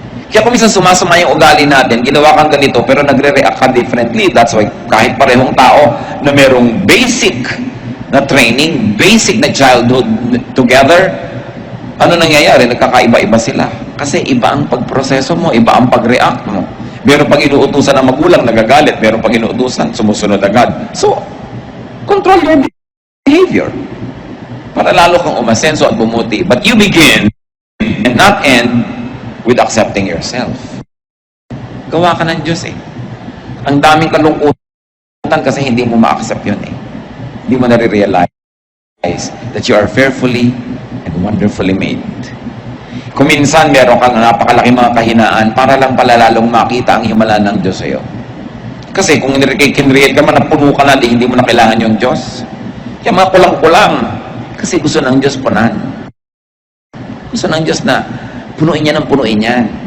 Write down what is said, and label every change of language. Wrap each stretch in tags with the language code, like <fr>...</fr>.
<tl>Kaya kung minsan sumasama yung ugali natin, ginawa kang ganito, pero nagre-react ka differently.</tl> <en>That's why</en> <tl>kahit parehong tao na merong basic na training, basic na childhood together, ano nangyayari? Nagkakaiba-iba sila. Kasi iba ang pagproseso mo, iba ang pag-react mo. Meron pag inuutusan ng magulang, nagagalit. Meron pag inuutusan, sumusunod agad.</tl> <en>So, control your behavior.</en> <tl>Para lalo kang umasenso at bumuti.</tl> <en>But you begin and not end with accepting yourself.</en> <tl>Gawa ka ng Diyos eh. Ang daming kalungkutan kasi hindi mo ma-accept yun eh. Hindi mo nare-realize</tl> <en>that you are fearfully and wonderfully made.</en> <tl>Kung minsan meron kang napakalaking mga kahinaan para lang palalalong makita ang himala ng Diyos sa'yo. Kasi kung kinreate ka man, napuno ka na, hindi mo na kailangan yung Diyos. Kaya mga kulang-kulang. Kasi gusto ng Diyos punan. Gusto ng Diyos na punuin niya ng punuin yan.</tl>